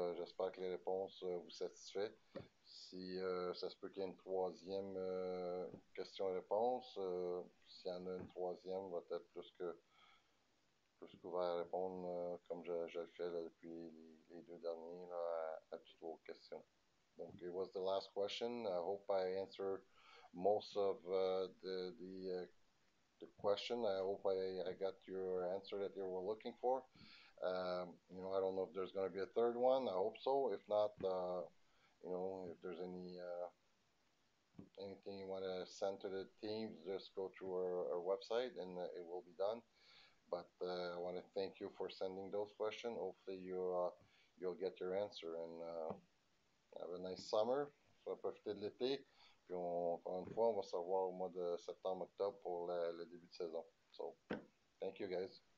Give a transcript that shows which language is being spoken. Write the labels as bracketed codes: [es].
[fr] J'espère que les réponses vous satisfait. Si ça se peut qu'il y ait une troisième question-réponse, s'il y en a une troisième, va être plus qu'ouvert à répondre comme je le fais là, depuis les deux derniers là, à toutes vos questions. [en] Donc, it was the last question. I hope I answered most of the question. I hope I got your answer that you were looking for. I don't know if there's going to be a third one. I hope so. If not, if there's anything you want to send to the teams, just go through our website and it will be done. But I want to thank you for sending those questions. Hopefully you'll get your answer and have a nice summer. [fr] So profitez de l'été. Puis encore une fois, on va se revoir au mois de septembre-octobre pour le début de saison. So, thank you guys.